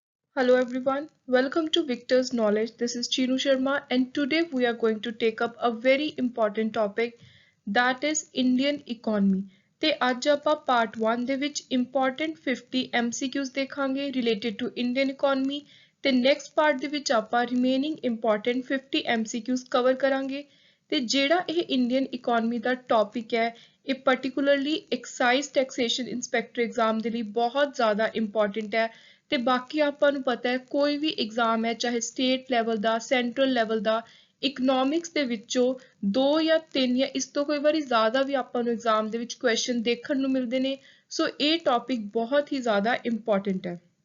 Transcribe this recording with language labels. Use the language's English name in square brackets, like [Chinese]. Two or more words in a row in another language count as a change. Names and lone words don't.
[English] Hello everyone, welcome to Victor's Knowledge. This is Chinu Sharma and today we are going to take up a very important topic that is Indian economy. [Punjabi] ਤੇ ਅੱਜ ਆਪਾਂ part 1 ਦੇ ਵਿੱਚ [English] important 50 MCQs [Punjabi] ਦੇਖਾਂਗੇ [English] related to Indian economy [Punjabi] ਤੇ [English] next part [Punjabi] ਦੇ ਵਿੱਚ ਆਪਾਂ [English] remaining important [Punjabi] 50 [English] MCQs cover [Punjabi] ਕਰਾਂਗੇ ਤੇ ਜਿਹੜਾ ਇਹ [English] Indian economy [Punjabi] ਦਾ topic ਹੈ ਇਹ [English] particularly excise taxation inspector exam [Punjabi] ਦੇ ਲਈ ਬਹੁਤ ਜ਼ਿਆਦਾ important ਹੈ ਤੇ ਬਾਕੀ ਆਪਾਂ ਨੂੰ ਪਤਾ ਹੈ ਕੋਈ ਵੀ ਐਗਜ਼ਾਮ ਹੈ ਚਾਹੇ [English] state level [Punjabi] ਦਾ [English] central level [Punjabi] ਦਾ ਇਕਨੋਮਿਕਸ ਦੇ ਵਿੱਚੋਂ 2 ਜਾਂ 3 ਜਾਂ ਇਸ ਤੋਂ ਕੋਈ ਵਾਰੀ ਜ਼ਿਆਦਾ ਵੀ ਆਪਾਂ ਨੂੰ ਐਗਜ਼ਾਮ ਦੇ ਵਿੱਚ ਕੁਐਸਚਨ ਦੇਖਣ ਨੂੰ ਮਿਲਦੇ ਨੇ ਸੋ ਇਹ ਟੌਪਿਕ ਬਹੁਤ ਹੀ ਜ਼ਿਆਦਾ ਇੰਪੋਰਟੈਂਟ ਹੈ